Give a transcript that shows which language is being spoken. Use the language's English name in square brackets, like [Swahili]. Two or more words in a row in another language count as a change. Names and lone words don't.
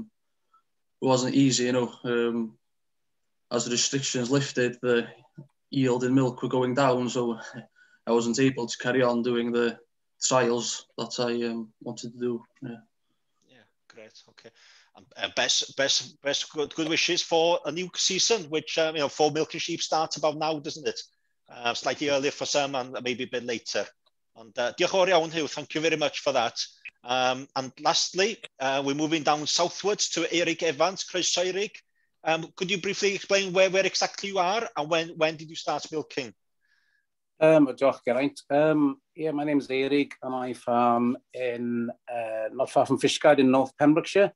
[English] It wasn't easy, as the restrictions lifted, the yield in milk were going down, so I wasn't able to carry on doing the trials that I wanted to do. Yeah, great. Okay. Best good wishes for a new season, which for milking sheep starts about now, doesn't it? Slightly earlier for some, and maybe a bit later. [Welsh] And diolch yn fawr iawn, Hugh. [English] Thank you very much for that. And lastly, we're moving down southwards to Eric Evans. [Welsh] Croeso, Eric. [English] Could you briefly explain where exactly you are and when did you start milking? [Welsh] Diolch, Geraint. [English] Yeah, my name is Eric and I farm in not far from Fishguard in North Pembrokeshire.